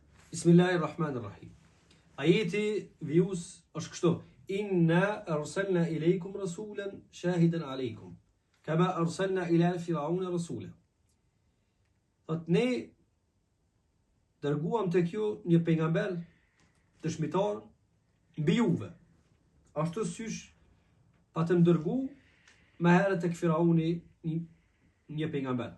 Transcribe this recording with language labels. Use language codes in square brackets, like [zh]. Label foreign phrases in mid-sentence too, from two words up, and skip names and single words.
[ar] بسم الله الرحمن الرحيم. [sq] Ajeti vijus është kështu: [ar] إنا أرسلنا إليكم رسولا شاهدا عليكم كما أرسلنا إلى فرعون رسولا. [sq] Thot ne dërguam tek ju një pejgamber dëshmitar mbi juve. Ashtu sysh patëm dërgu më herët tek Firauni një pejgamber.